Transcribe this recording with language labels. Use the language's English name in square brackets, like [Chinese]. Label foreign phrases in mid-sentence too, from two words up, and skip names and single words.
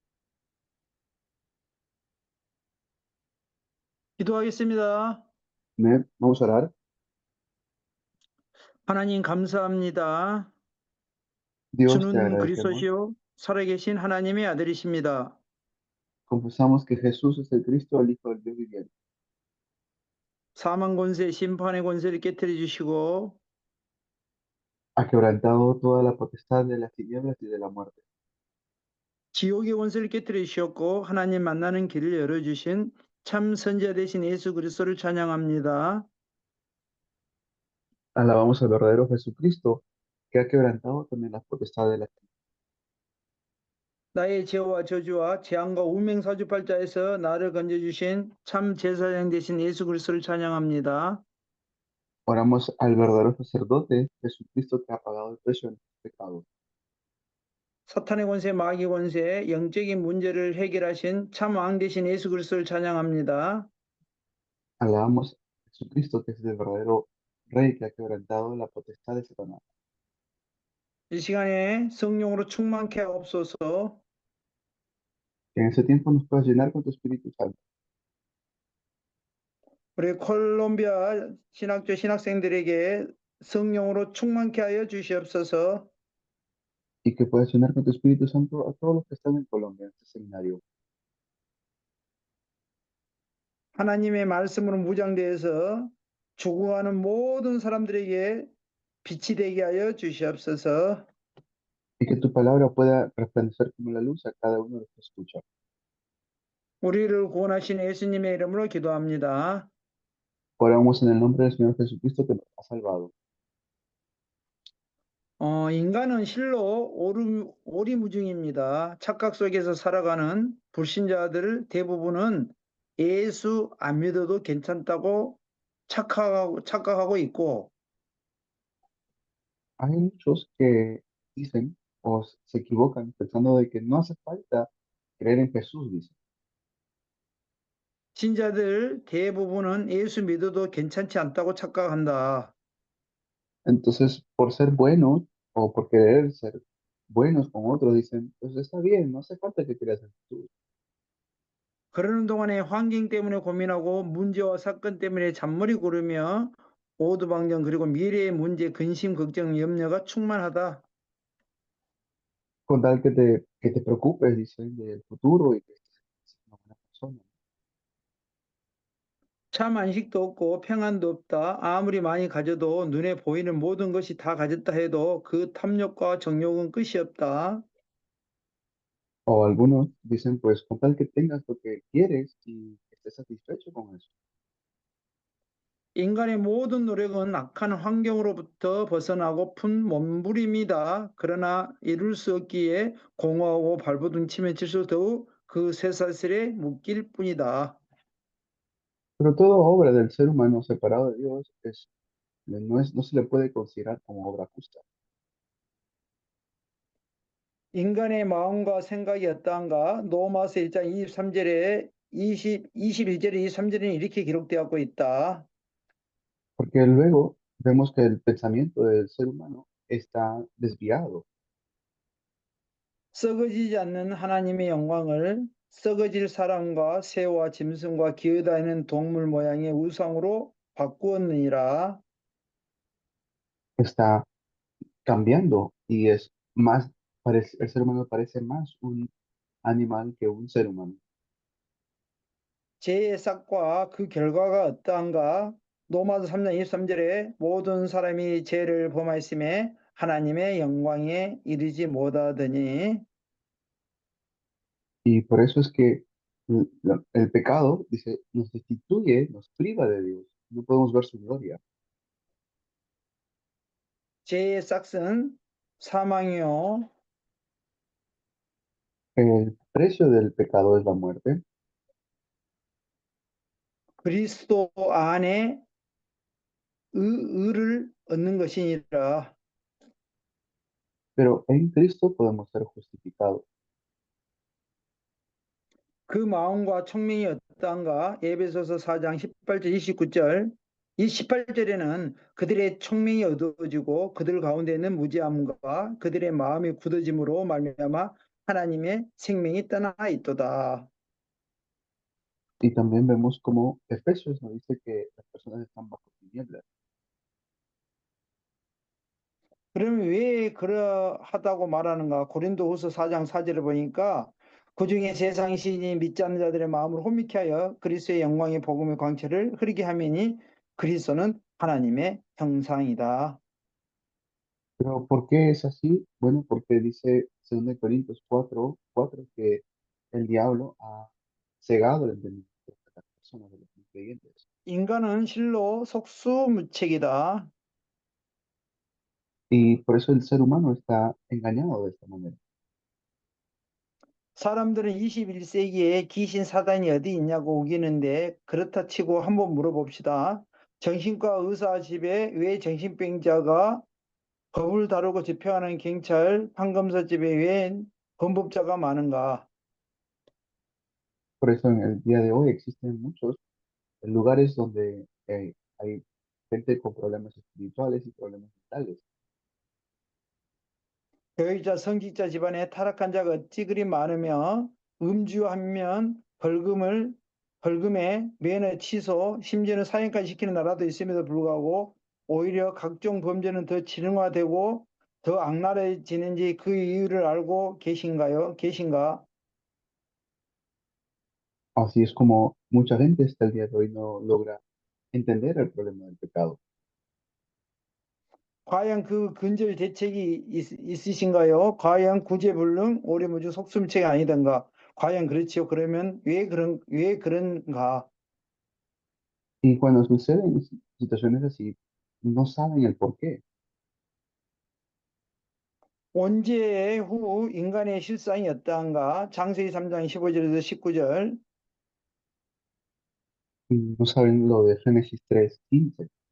[Korean] 기도하겠습니다. 네, [Spanish] vamos a orar. [Korean] 하나님 감사합니다. [Spanish] Dios, te [Korean] 주는 [Spanish] agradecemos. [Korean] 그리스도시요 살아계신 하나님의 아들이십니다. [Spanish] Confesamos que Jesús es el Cristo, el Hijo del Dios viviente. [Korean] 사망 권세, 심판의 권세를 깨뜨려 주시고 [Spanish] Ha quebrantado toda la potestad de las tinieblas y de la muerte. [Korean] 지옥의 권세를 깨뜨려 주셨고 하나님 만나는 길을 열어주신 참 선지자 되신 예수 그리스도를 찬양합니다. [Spanish] Alabamos al verdadero Jesucristo, que ha quebrantado también las potestades de las tinieblas. [Korean] 나의 죄와 저주와 재앙과 운명사주팔자에서 나를 건져주신 참 제사장 되신 예수 그리스도를 찬양합니다. [Spanish] Oramos al verdadero sacerdote, Jesucristo, que ha pagado el precio de nuestros pecados. [Korean] 사탄의 권세, 마귀 권세, 영적인 문제를 해결하신 참 왕 되신 예수 그리스도를 찬양합니다. [Spanish] Alabamos a Jesucristo, que es el verdadero Rey, que ha quebrantado la potestad de Satanás. [Korean] 이 시간에 성령으로 충만케 하옵소서. [Spanish] Que en ese tiempo nos puedas llenar con tu Espíritu Santo. [Korean] 우리 콜롬비아 신학교 신학생들에게 성령으로 충만케 하여 주시옵소서. [Spanish] Y que puedas llenar con tu Espíritu Santo a todos los que están en Colombia, en este seminario. [Korean] 하나님의 말씀으로 무장되어서 죽어가는 모든 사람들에게 빛이 되게 하여 주시옵소서. [Spanish] Y que tu palabra pueda resplandecer como la luz a cada uno de los que escucha. [Korean] 우리를 구원하신 예수님의 이름으로 기도합니다. [Spanish] Oramos en el nombre del Señor Jesucristo que nos ha salvado. [Korean] 인간은 실로 오리무중입니다. 착각 속에서 살아가는 불신자들 대부분은 예수 안 믿어도 괜찮다고 착각하고 있고 [Spanish] Hay muchos que dicen o se equivocan pensando de que no hace falta creer en Jesús, dicen. [Korean] 신자들 대부분은 예수 믿어도 괜찮지 않다고 착각한다. [Spanish] Entonces, por ser buenos o por querer ser buenos con otros, dicen, pues está bien, no hace falta que creas en Jesús. [Korean] 그러는 동안에 환경 때문에 고민하고 문제와 사건 때문에 잔머리 구르며 오두방정 그리고 미래의 문제, 근심, 걱정, 염려가 충만하다. [Spanish] Con tal que te preocupes, dicen, del futuro y que seas una buena persona. [Korean] 참 안식도 없고 평안도 없다. 아무리 많이 가져도 눈에 보이는 모든 것이 다 가졌다 해도 그 탐욕과 정욕은 끝이 없다. [Spanish] O algunos dicen, pues con tal que tengas lo que quieres y estés satisfecho con eso. [Korean] 인간의 모든 노력은 악한 환경으로부터 벗어나고픈 몸부림이다. 그러나 이룰 수 없기에 공허하고 발버둥치며 질수 더욱 그 쇠사슬에 묶일 뿐이다. [Spanish] Pero toda obra del ser humano separado de Dios no se le puede considerar como obra justa. [Korean] 인간의 마음과 생각이 어떠한가? 로마서 1장 23절에 22절에 23절에는 이렇게 기록되어 있다. [Spanish] Porque luego vemos que el pensamiento del ser humano está desviado. [Korean] 썩어지지 않는 하나님의 영광을 썩어질 사람과 새와 짐승과 기어다니는 동물 모양의 우상으로 바꾸었느니라. [Spanish] Está cambiando y es más, el ser humano parece más un animal que un ser humano. [Korean] 죄의 싹과 그 결과가 어떠한가? 로마서 3장 23절에 모든 사람이 죄를 범하였음에 하나님의 영광에 이르지 못하더니 [Spanish] Y por eso es que el pecado, dice, nos destituye, nos priva de Dios. No podemos ver su gloria. [Korean] 죄의 싹은 사망이요 [Spanish] El precio del pecado es la muerte, [Korean] 그리스도 안에 의를 얻는 것이니라. [Spanish] pero en Cristo podemos ser justificados. [Korean] 그 마음과 청명이 어떠한가? 에베소서 4장 18절 29절 이 18절에는 그들의 청명이 어두워지고 그들 가운데 있는 무지함과 그들의 마음이 굳어짐으로 말미암아 하나님의 생명이 떠나 있도다. [Spanish] Y también vemos como Efesios nos dice que las personas están bajo tinieblas. [Korean] 그러면 왜 그러하다고 말하는가? 고린도후서 4장 4절을 보니까 그중에 세상 시인이 믿지 않는 자들의 마음을 혼미케 하여 그리스도의 영광의 복음의 광채를 흐리게 하매니 그리스도는 하나님의 형상이다. [Spanish] Pero ¿por qué es así? Bueno, porque dice 2 Corintios 4:4 que el diablo ha cegado el entendimiento de las personas, de los no creyentes. [Korean] 인간은 실로 속수무책이다. [Spanish] Y por eso el ser humano está engañado de esta manera. [Korean] 사람들은 21세기에 귀신 사단이 어디 있냐고 우기는데 그렇다 치고 한번 물어봅시다. 정신과 의사 집에 왜 정신병자가 법을 다루고 집행하는 경찰, 판검사 집에 왜 범법자가 많은가? [Spanish] Por eso en el día de hoy existen muchos lugares donde hay gente con problemas espirituales y problemas mentales. [Korean] 교육자, 성직자 집안에 타락한 자가 어찌 그리 많으며 음주하면 벌금에 면허 취소, 심지어는 사형까지 시키는 나라도 있음에도 불구하고 오히려 각종 범죄는 더 진흥화되고 더 악랄해지는지 그 이유를 알고 계신가? [Spanish] Así es como mucha gente hasta el día de hoy no logra entender el problema del pecado. [Korean] 과연 그 근절 대책이 있으신가요? 과연 구제불능, 오리무중 속수무책이 아니던가? 과연 그렇지요? 그러면 왜 그런가? [Spanish] Y cuando suceden situaciones así, no saben el por qué. [Korean] 원죄 후 인간의 실상이 어떠한가? 창세기 3장 15절에서 19절. [Spanish] Y no saben lo de Génesis 3:15.